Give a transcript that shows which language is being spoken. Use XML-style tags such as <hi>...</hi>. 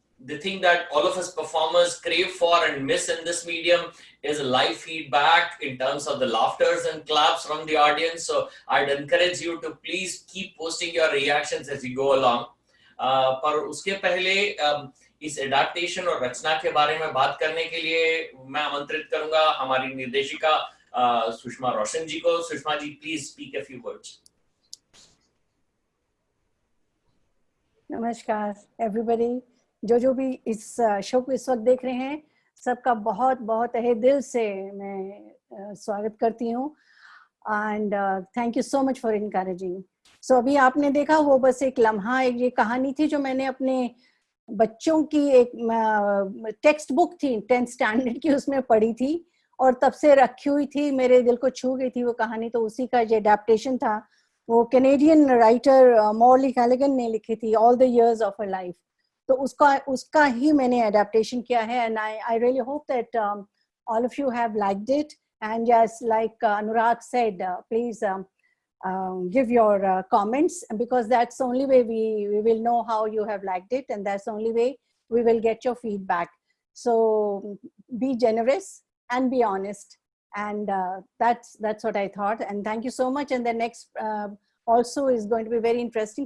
<en>The thing that all of us performers crave for and miss in this medium is live feedback in terms of the laughters and claps from the audience. So I'd encourage you to please keep posting your reactions as you go along.</en> <hi>पर उसके पहले इस adaptation और रचना के बारे में बात करने के लिए मैं आमंत्रित करूंगा हमारी निर्देशिका सुषमा रोशन जी को।</hi> <en>Sushma ji, please speak a few words.</en> <hi>नमस्कार</hi> <en>Everybody.</en> <hi>जो भी इस शो को इस वक्त देख रहे हैं, सबका बहुत बहुत तहे दिल से मैं स्वागत करती हूँ।</hi> <en>And thank you so much for encouraging.</en> <hi>सो अभी आपने देखा वो बस एक लम्हा, एक ये कहानी थी जो मैंने अपने बच्चों की एक टेक्स्ट बुक थी 10th स्टैंडर्ड की, उसमें पढ़ी थी और तब से रखी हुई थी, मेरे दिल को छू गई थी वो कहानी। तो उसी का जो अडेप्टेशन था वो कैनेडियन राइटर मॉर्ली कैलिगन ने लिखी थी, all the years of a life. तो उसका ही मैंने अडेप्टेशन किया है।</hi> <en>And I really hope that all of you have liked it. And just like Anurag said, please give your comments, because that's the only way we will know how you have liked it, and that's the only way we will get your feedback. So be generous and be honest. And that's what I thought. And thank you so much. And the next also is going to be very interesting.</en>